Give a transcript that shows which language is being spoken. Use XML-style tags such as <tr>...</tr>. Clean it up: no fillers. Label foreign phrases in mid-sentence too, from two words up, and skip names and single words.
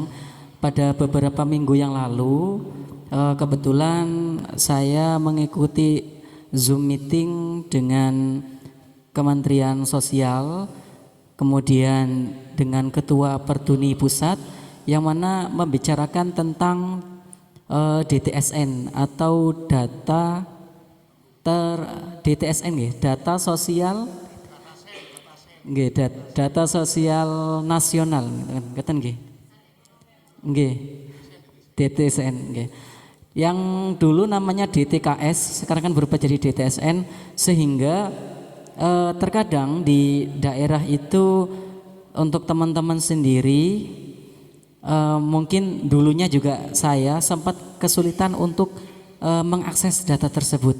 <id>Pada beberapa minggu yang lalu kebetulan saya mengikuti Zoom meeting dengan Kementerian Sosial, kemudian dengan Ketua Pertuni Pusat, yang mana membicarakan tentang DTSN atau DTSN nggih, data sosial nggih, data sosial nasional</id> <jv>ngeten nggih. Nggih. DTSN nggih.</jv> <id>Yang dulu namanya DTKS, sekarang kan berubah jadi DTSN, sehingga terkadang di daerah itu untuk teman-teman sendiri mungkin dulunya juga saya sempat kesulitan untuk mengakses data tersebut.</id>